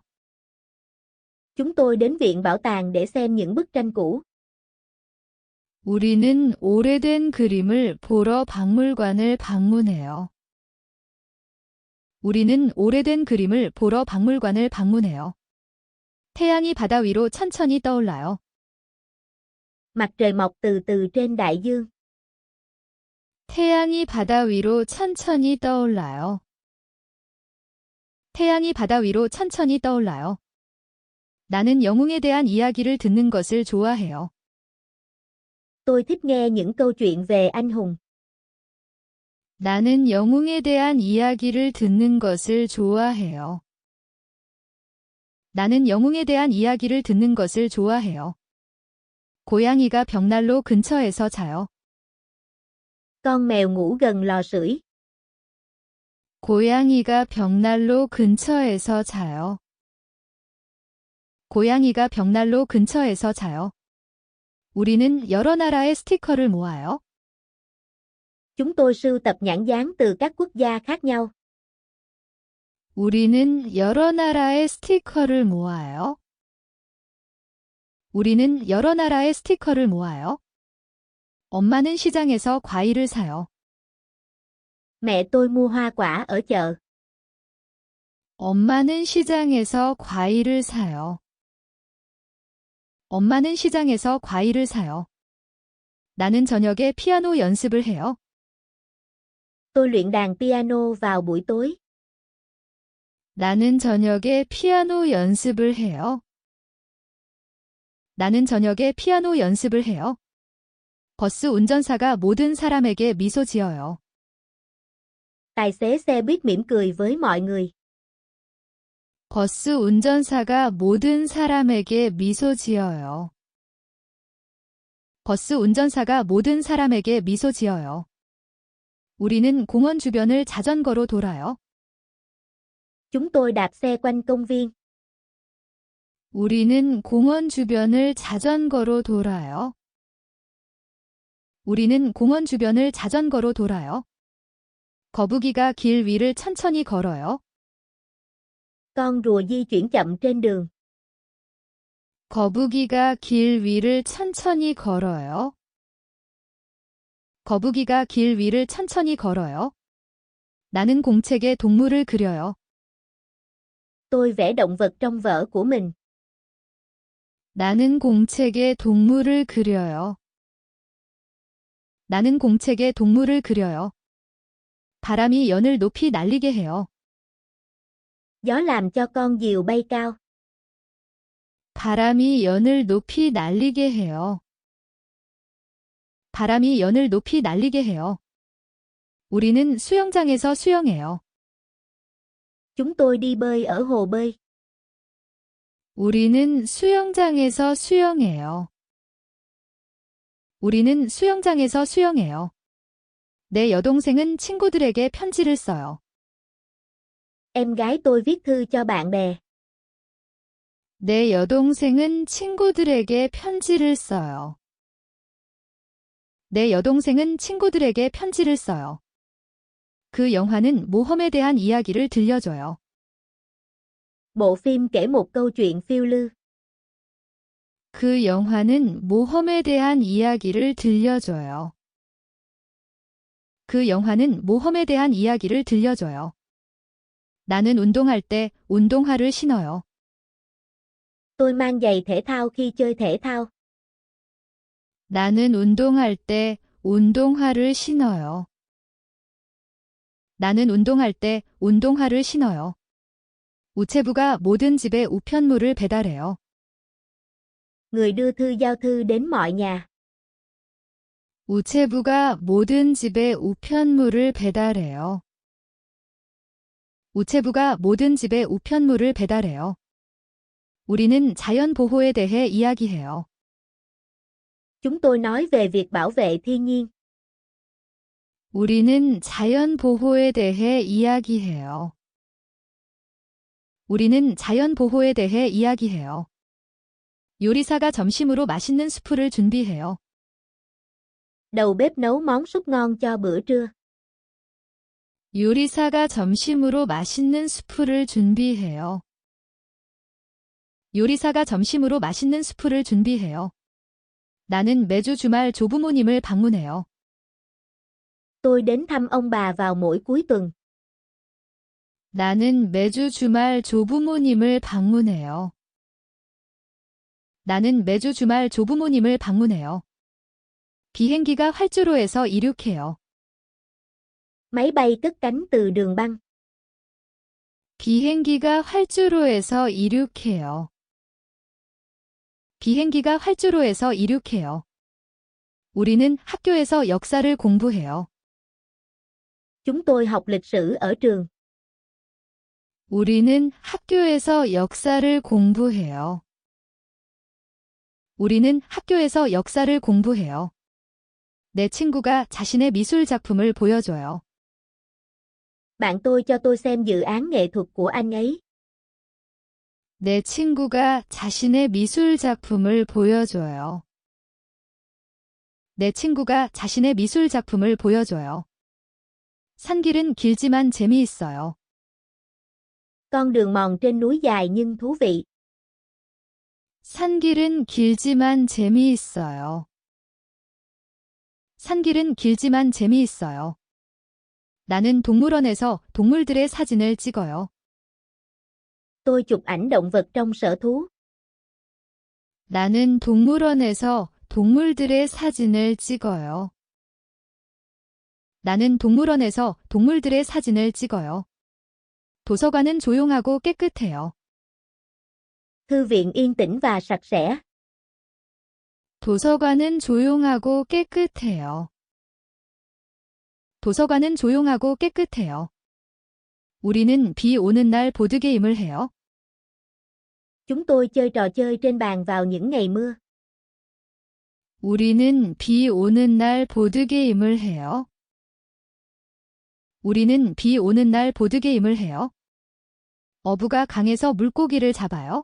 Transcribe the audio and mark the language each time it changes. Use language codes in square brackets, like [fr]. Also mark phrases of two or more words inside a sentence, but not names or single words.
[vi] Chúng tôi đến viện bảo tàng để xem những bức tranh cũ. [ko] 우리는 오래된 그림을 보러 박물관을 방문해요. 우리는 오래된 그림을 보러 박물관을 방문해요. 태양이 바다 위로 천천히 떠올라요. [vi] Mặt trời mọc từ từ trên đại dương. [ko] 태양이 바다 위로 천천히 떠올라요. 태양이 바다 위로 천천히 떠올라요. 나는 영웅에 대한 이야기를 듣는 것을 좋아해요. [vi] Tôi thích nghe những câu chuyện về anh hùng. [ko] 나는 영웅에 대한 이야기를 듣는 것을 좋아해요. 나는 영웅에 대한 이야기를 듣는 것을 좋아해요. 고양이가 벽난로 근처에서 자요. [vi] Con mèo ngủ gần lò sưởi. [ko] 고양이가 벽난로 근처에서 자요. 고양이가 벽난로 근처에서 자요. 우리는 여러 나라의 스티커를 모아요. [vi] Chúng tôi sưu tập nhãn dán từ các quốc gia khác nhau. [ko] 우리는 여러 나라의 스티커를 모아요. 우리는 여러 나라의 스티커를 모아요. 엄마는 시장에서 과일을 사요. [vi] Mẹ tôi mua hoa quả ở chợ. [ko] 엄마는 시장에서 과일을 사요. 엄마는 시장에서 과일을 사요. 나는 저녁에 피아노 연습을 해요. [vi] Tôi luyện đàn piano vào buổi tối. [ko] 나는 저녁에 피아노 연습을 해요. 나는 저녁에 피아노 연습을 해요. 버스 운전사가 모든 사람에게 미소 지어요. [vi] Tài xế xe buýt mỉm cười với mọi người. [ko] 버스 운전사가 모든 사람에게 미소 지어요. 버스 운전사가 모든 사람에게 미소 지어요. 우리는 공원 주변을 자전거로 돌아요. [vi] Chúng tôi đạp xe quanh công viên. [ko] 우리는 공원 주변을 자전거로 돌아요. 우리는 공원 주변을 자전거로 돌아요. 거북이가 길 위를 천천히 걸어요. [vi] Con rùa di chuyển chậm trên đường. [ko] 거북이가 길 위를 천천히 걸어요. 거북이가 길 위를 천천히 걸어요. 나는 공책에 동물을 그려요. [vi] Tôi vẽ động vật trong vở của mình. [ko] 나는 공책에 동물을 그려요. 나는 공책에 동물을 그려요. 바람이 연을 높이 날리게 해요. [vi] Gió làm cho con diều bay cao. [ko] 바람이 연을 높이 날리게 해요. 바람이 연을 높이 날리게 해요. 우리는 수영장에서 수영해요. [vi] Chúng tôi đi bơi ở hồ bơi. [ko] 우리는 수영장에서 수영해요. 우리는 수영장에서 수영해요. 내 여동생은 친구들에게 편지를 써요. [vi] Em gái tôi viết thư cho bạn bè. [ko] 내 여동생은 친구들에게 편지를 써요. 내 여동생은 친구들에게 편지를 써요. 그 영화는 모험에 대한 이야기를 들려줘요. [vi] Bộ phim kể một câu chuyện phiêu lưu. [ko] 그 영화는 모험에 대한 이야기를 들려줘요. 그 영화는 모험에 대한 이야기를 들려줘요. 나는 운동할 때 운동화를 신어요. [vi] Tôi mang giày thể thao khi chơi thể thao. [ko] 나는 운동할 때 운동화를 신어요. 나는 운동할 때 운동화를 신어요. 우체부가 모든 집에 우편물을 배달해요. [vi] Người đưa thư giao thư đến mọi nhà. [ko] 우체부가 모든 집에 우편물을 배달해요. 우체부가 모든 집에 우편물을 배달해요. 우리는 자연 보호에 대해 이야기해요. [vi] Chúng tôi nói về việc bảo vệ thiên nhiên. [ko] 우리는 자연 보호에 대해 이야기해요. 우리는 자연 보호에 대해 이야기해요. 요리사가 점심으로 맛있는 수프를 준비해요. [vi] Đầu bếp nấu món súp ngon cho bữa trưa. [ko] 요리사가 점심으로 맛있는 수프를 준비해요. 요리사가 점심으로 맛있는 수프를 준비해요. 나는 매주 주말 조부모님을 방문해요. [vi] Tôi đến thăm ông bà vào mỗi cuối tuần. [ko] 나는 매주 주말 조부모님을 방문해요. 나는 매주 주말 조부모님을 방문해요. 비행기가 활주로에서 이륙해요. [vi] Máy bay cất cánh từ đường băng. [ko] 비행기가 활주로에서 이륙해요. 비행기가 활주로에서 이륙해요. 우리는 학교에서 역사를 공부해요. [vi] Chúng tôi học lịch sử ở trường. [ko] 우리는 학교에서 역사를 공부해요. 우리는 학교에서 역사를 공부해요. 내 친구가 자신의 미술 작품을 보여줘요. [vi] Bạn tôi cho tôi xem dự án nghệ thuật của anh ấy. [ko] 내 친구가 자신의 미술 작품을 보여줘요. 내 친구가 자신의 미술 작품을 보여줘요. 산길은 길지만 재미있어요. [vi] Con đường mòn trên núi dài nhưng thú vị. [ko] 산길은 길지만 재미있어요. 산길은 길지만 재미있어요. 나는 동물원에서 동물들의 사진을 찍어요. [vi] Tôi chụp ảnh động vật trong sở thú. [ko] 나는 동물원에서 동물들의 사진을 찍어요. 나는 동물원에서 동물들의 사진을 찍어요. 도서관은 조용하고 깨끗해요. [vi] Thư viện yên tĩnh và sạch sẽ. [ko] 도서관은 조용하고 깨끗해요. 도서관은 조용하고 깨끗해요. 우리는 비 오는 날 보드게임을 해요. [vi] Chúng tôi chơi trò chơi trên bàn vào những ngày mưa. [ko] 우리는 비 오는 날 보드게임을 해요. 우리는 비 오는 날 보드게임을 해요. 어부가 강에서 물고기를 잡아요.